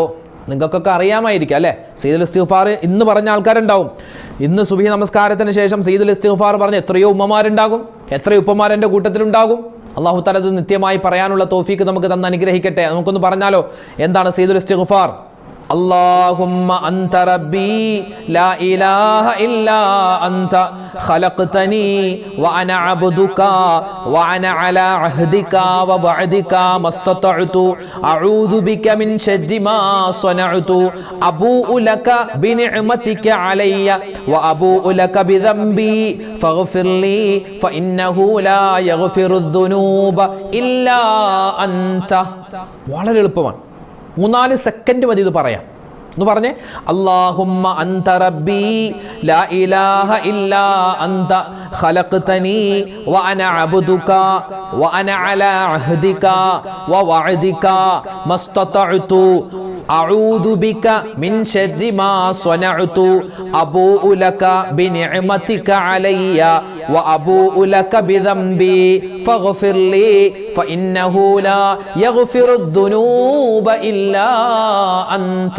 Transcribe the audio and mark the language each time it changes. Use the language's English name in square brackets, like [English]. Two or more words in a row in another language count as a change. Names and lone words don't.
[Malayalam] നിങ്ങൾക്കൊക്കെ അറിയാമായിരിക്കും അല്ലേ? [Arabic] سيد الاستغفار [Malayalam] ഇന്ന് പറഞ്ഞ ആൾക്കാരുണ്ടാവും. ഇന്ന് സുബഹി നമസ്കാരത്തിന് ശേഷം [Arabic] سيد الاستغفار [Malayalam] പറഞ്ഞ എത്രയോ ഉമ്മമാരുണ്ടാകും, എത്രയോ ഉപ്പമാർ എൻ്റെ കൂട്ടത്തിലുണ്ടാകും. [Arabic] الله تعالى [Malayalam] ഇത് നിത്യമായി പറയാനുള്ള തൗഫീക്ക് നമുക്ക് തന്ന് അനുഗ്രഹിക്കട്ടെ. നമുക്കൊന്ന് പറഞ്ഞാലോ? എന്താണ് [Arabic] سيد الاستغفار? اللهم أنت ربي لا إله إلا أنت خلقتني وأنا عبدك وأنا على عهدك ووعدك ما استطعت أعوذ بك من شر ما صنعت أبوء لك بنعمتك علي وأبوء لك بذنبي فاغفر لي فإنه لا يغفر الذنوب إلا أنت. [Malayalam] വളരെ എളുപ്പമാണ്, 3-4 സെക്കൻഡ് മതി ഇത് പറയാം. എന്ന് പറഞ്ഞേ, [Arabic] اللهم أنت ربي لا إله إلا أنت خلقتني وأنا عبدك وأنا على عهدك ووعدك ما استطعت أعوذ بك من شر ما صنعت أبوء لك بنعمتك علي وأبوء لك بذنبي فاغفر لي فإنه لا يغفر الذنوب إلا أنت.